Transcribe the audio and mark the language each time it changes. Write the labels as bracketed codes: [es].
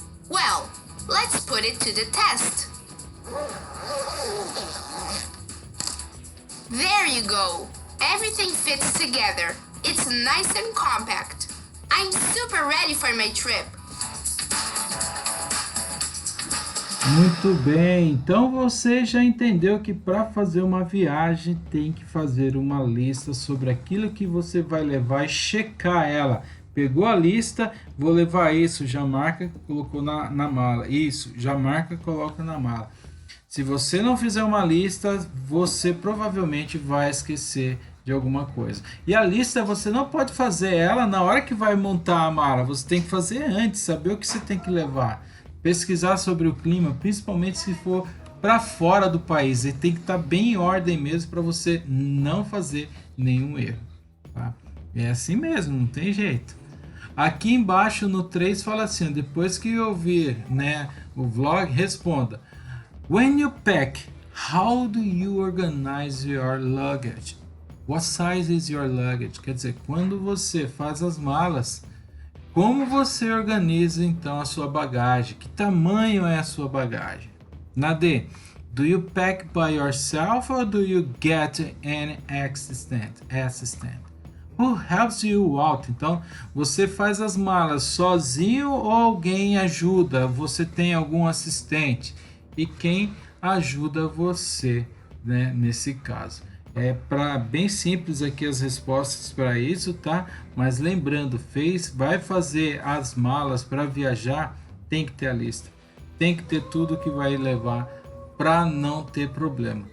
[en] Well, let's put it to the test. There you go! Everything fits together. It's nice and compact. I'm super ready for my trip. [pt] Muito bem, então você já entendeu que para fazer uma viagem tem que fazer uma lista sobre aquilo que você vai levar e checar ela. Pegou a lista, vou levar isso, já marca, colocou na mala. Isso, já marca, coloca na mala. Se você não fizer uma lista, você provavelmente vai esquecer de alguma coisa. E a lista você não pode fazer ela na hora que vai montar a mala, você tem que fazer antes, saber o que você tem que levar. Pesquisar sobre o clima, principalmente se for para fora do país. Ele tem que estar bem em ordem mesmo para você não fazer nenhum erro. Tá? É assim mesmo, não tem jeito. Aqui embaixo no 3 fala assim, depois que ouvir, né, o vlog, responda. [en] When you pack, how do you organize your luggage? What size is your luggage? [pt] Quer dizer, quando você faz as malas, como você organiza então a sua bagagem? Que tamanho é a sua bagagem? Na D, [en] do you pack by yourself or do you get an assistant? Who helps you out? [pt] Então, você faz as malas sozinho ou alguém ajuda? Você tem algum assistente? E quem ajuda você, né, nesse caso? Bem simples aqui as respostas para isso, tá? Mas lembrando, vai fazer as malas para viajar, tem que ter a lista, tem que ter tudo que vai levar para não ter problema.